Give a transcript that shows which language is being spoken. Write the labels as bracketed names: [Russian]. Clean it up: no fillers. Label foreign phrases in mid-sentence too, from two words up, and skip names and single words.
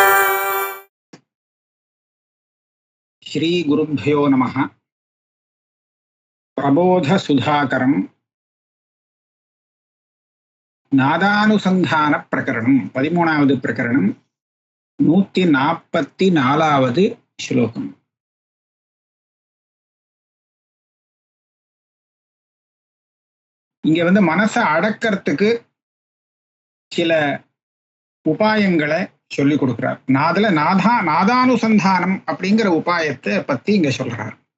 [Sanskrit] श्री गुरुभ्यो नमः. प्रबोध सुधाकरं नादानुसंधान प्रकरणं 13வது प्रकरणं 144வது श्लोकம். [Tamil] இங்க மனசை அடக்கிறதுக்கு சில உபாயங்களை சொல்லி கொடுக்கிறார். நாதானுசந்தானம் அப்படிங்கிற உபாயத்தை பத்தி இங்க சொல்றார்.